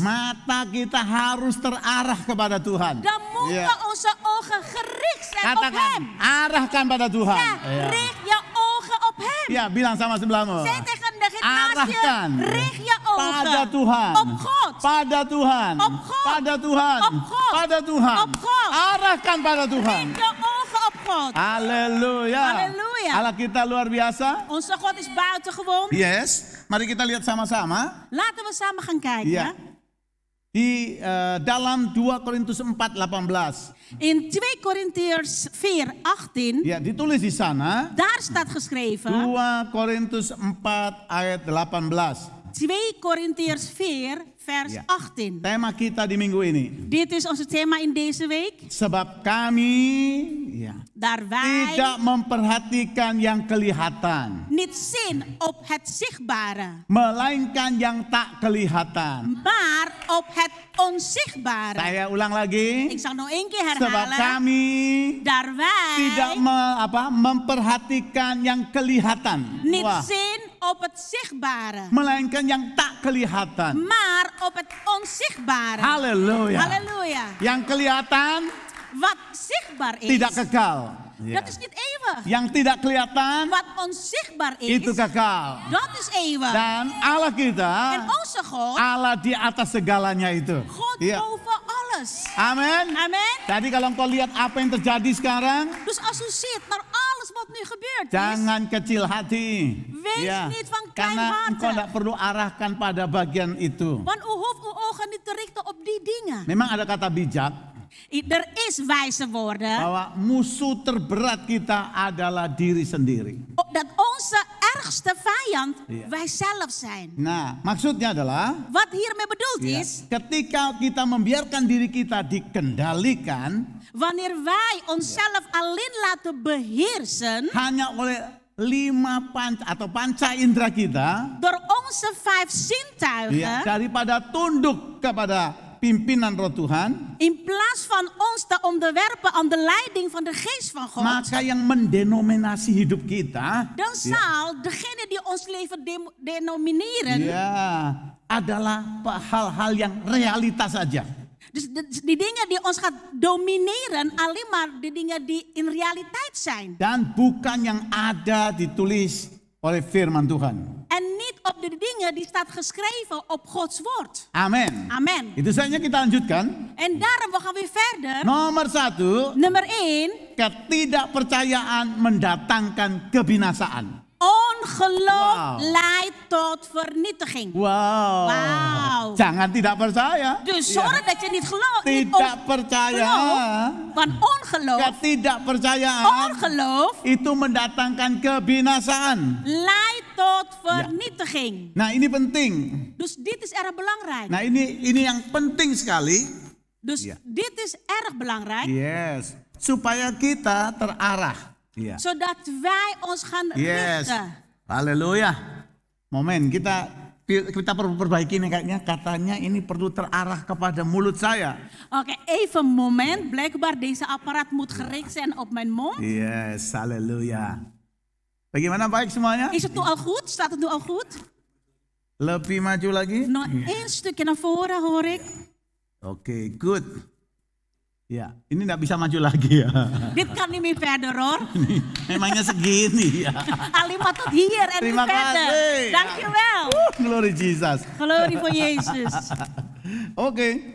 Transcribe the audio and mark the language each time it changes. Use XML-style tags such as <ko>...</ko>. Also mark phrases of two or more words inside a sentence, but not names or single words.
<id>mata kita harus terarah kepada Tuhan.</id> <nl>Dan moeten</nl> <id>Ya.</id> <nl>onze ogen gericht zijn op</nl> <id>Katakan,</id> <nl>hem.</nl> <id>arahkan pada Tuhan.</id> <nl>Ja,</nl> <id>Ya.</id> <nl>richt je ogen op hem.</nl> <id>Ya, bilang sama sebelahmu.</id> <nl>Zeg tegen degene naast</nl> <id>Arahkan</id> <nl>je, richt je ogen</nl> <id>pada Tuhan.</id> <nl>op God.</nl> <id>Pada Tuhan.</id> <nl>Op God.</nl> <id>Pada Tuhan.</id> <nl>Op God.</nl> <id>Pada Tuhan.</id> <nl>Op God.</nl> <id>Arahkan pada Tuhan.</id> <nl>Richt je ogen op God.</nl> <id>Haleluya.</id> <nl>Haleluya.</nl> <id>Allah kita luar biasa.</id> <nl>Onze God is buitengewoon.</nl> <id>Yes. Mari kita lihat sama-sama.</id> <nl>Laten we samen gaan kijken.</nl> <id>Ya. Di dalam 2 Korintus 4:18.</id> <nl>In 2 Korintiërs 4:18.</nl> <id>Ya, ditulis di sana.</id> <nl>Daar staat geschreven.</nl> <id>2 Korintus 4 ayat 18.</id> <nl>2 Korintiërs 4 vers Ja. 18.</nl> <id>Tema kita di minggu ini.</id> <nl>Dit is onze thema in deze week.</nl> <id>Sebab kami</id> <nl>Daar wij</nl> <id>tidak memperhatikan yang kelihatan,</id> <nl>niet zien op het zichtbare,</nl> <id>melainkan yang tak kelihatan.</id> <nl>maar op het onzichtbare.</nl> <id>Saya ulang lagi.</id> <nl>Ik zal nog één keer</nl> <id>Sebab</id> <nl>herhalen.</nl> <id>kami</id> <nl>Daar wij</nl> <id>tidak memperhatikan yang kelihatan.</id> <nl>niet Wah. zien op het zichtbare,</nl> <id>Melainkan yang tak kelihatan.</id> <nl>maar op het onzichtbare.</nl> <id>Haleluya.</id> <nl>Halleluja.</nl> <id>Yang kelihatan</id> <nl>Wat zichtbaar is,</nl> <id>tidak kekal. Ya.</id> <nl>dat is niet eeuwig.</nl> <id>Yang tidak kelihatan</id> <nl>Wat onzichtbaar is,</nl> <id>itu kekal.</id> <nl>dat is eeuwig.</nl> <id>Dan Allah</id> <nl>En</nl> <id>kita,</id> <nl>onze God,</nl> <id>Allah di atas segalanya itu.</id> <nl>God</nl> <id>Ya.</id> <nl>boven alles.</nl> <id>Amin.</id> <nl>Amen.</nl> <id>Tadi kalau engkau lihat apa yang terjadi sekarang,</id> <nl>Dus als u ziet naar alles wat nu gebeurd is,</nl> <id>jangan kecil hati.</id> <nl>wees niet van</nl> <id>Karena engkau</id> <nl>kleinhartig.</nl> <id>tidak perlu arahkan pada bagian itu.</id> <nl>Want u hoeft uw ogen niet te richten op die dingen.</nl> <id>Memang ada kata bijak</id> <nl>Er is wijze woorden</nl> <id>bahwa musuh terberat kita adalah diri sendiri.</id> <nl>dat onze ergste vijand Ja. wij zelf zijn.</nl> <id>Nah, maksudnya adalah</id> <nl>Wat hiermee bedoeld</nl> <id>ya,</id> <nl>is,</nl> <id>ketika kita membiarkan diri kita dikendalikan</id> <nl>wanneer wij onszelf alleen laten beheersen</nl> <id>hanya oleh 5 panca indera kita,</id> <nl>door onze 5</nl> <id>ya,</id> <nl>zintuigen,</nl> <id>daripada tunduk kepada pimpinan Roh Tuhan,</id> <nl>in plaats van ons te onderwerpen aan de leiding van de geest van God,</nl> <id>maka yang mendenominasi hidup kita</id> <nl>dan zal degene die ons leven denomineren,</nl> <id>ya adalah hal-hal yang realitas saja.</id> <nl>dus die dingen die ons gaat domineren, alleen maar de dingen die in realiteit zijn.</nl> <id>Dan bukan yang ada ditulis oleh firman Tuhan.</id> <nl>En niet op de dingen die staat geschreven op Gods woord.</nl> <id>Amin.</id> <nl>Amen.</nl> <id>Itu saja kita lanjutkan.</id> <nl>En daarom we gaan weer verder.</nl> <id>Nomor 1,</id> <nl>Nummer 1.</nl> <id>ketidakpercayaan mendatangkan kebinasaan.</id> <nl>Ongeloof Wauw. leidt tot vernietiging. Wow. Wauw.</nl> <id>Jangan tidak percaya.</id> <nl>Dus</nl> <id>Ya.</id> <nl>zorg dat je niet gelooft.</nl> <id>Tidak percaya.</id> <nl>Want ongeloof,</nl> <id>Ketidakpercayaan</id> <nl>ongeloof</nl> <id>itu mendatangkan kebinasaan.</id> <nl>leidt tot vernietiging.</nl> <id>Nah, ini penting.</id> <nl>Dus dit is erg belangrijk.</nl> <id>Nah, ini yang penting sekali.</id> <nl>Dus Ja. dit is erg belangrijk.</nl> <id>Yes. Supaya kita terarah. Iya.</id> <nl>Zodat wij ons gaan Yes. richten.</nl> <id>Haleluya. Momen kita perlu perbaiki nih kayaknya, katanya ini perlu terarah kepada mulut saya.</id> <nl>Oké, even een moment. Blijkbaar deze apparaat moet gericht zijn op mijn mond.</nl> <id>Yes, haleluya. Bagaimana, baik semuanya?</id> <nl>Is het nu al goed? Staat het nu al goed?</nl> <id>Lebih maju lagi.</id> <nl>Nog één stukje naar voren hoor ik.</nl> <id>Oke, good. Ya, ini nggak bisa maju lagi ya.</id> <nl>Dit kan niet meer verder hoor.</nl> <id>Memangnya segini ya.</id> <nl>Alleen maar tot hier en</nl> <id>Terima</id> <nl>niet verder.</nl> <id>kasih.</id> <nl>Dankjewel.</nl> <en>Glory Jesus.</en> <nl>Glorie voor Jezus.</nl> <id>Oke.</id>